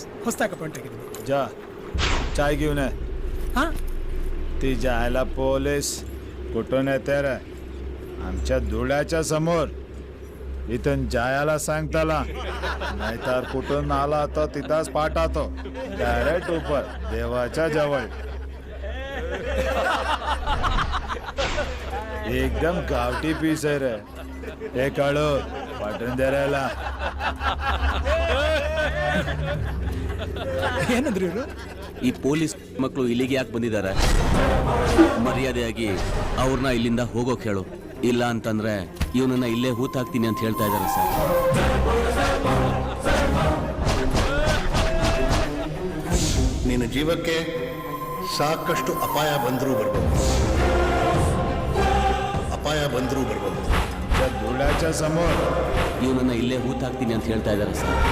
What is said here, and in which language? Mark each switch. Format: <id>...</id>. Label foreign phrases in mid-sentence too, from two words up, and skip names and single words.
<kn>ಹೊಸದಾಗಿ ಅಪಾಯಿಂಟ್ ಆಗಿದ್ದೀನಿ.</kn> <mr>जा चाय घेऊन ये. हां ती जायला पोलीस कुठून येते रे? आमच्या धुळ्याच्या समोर. इथून जायला सांग त्याला, नाहीतर कुठून आला तर तिथंच पाठवतो डायरेक्ट ऊपर देवाच्या जवळ. एकदम गावठी पीस आहे रे. हे काढू पाठवून द्यायला.</mr> <kn>ಏನಂದ್ರಿ ಇವರು? ಈ ಪೊಲೀಸ್ ಮಕ್ಕಳು ಇಲ್ಲಿಗೆ ಯಾಕೆ ಬಂದಿದ್ದಾರೆ? ಮರ್ಯಾದೆಯಾಗಿ ಅವ್ರನ್ನ ಇಲ್ಲಿಂದ ಹೋಗೋಕೆ ಹೇಳು. ಇಲ್ಲ ಅಂತಂದ್ರೆ ಇವನನ್ನ ಇಲ್ಲೇ ಹೂತಾಕ್ತೀನಿ ಅಂತ ಹೇಳ್ತಾ ಇದ್ದಾರೆ ಸರ್. ನಿನ್ನ ಜೀವಕ್ಕೆ ಸಾಕಷ್ಟು ಅಪಾಯ ಬಂದರೂ ಬರ್ಬೋದು.</kn> <mr>धुळ्याच्या समोर</mr> <kn>ಇವನನ್ನ ಇಲ್ಲೇ ಹೂತಾಕ್ತೀನಿ ಅಂತ ಹೇಳ್ತಾ ಇದ್ದಾರೆ ಸರ್.</kn>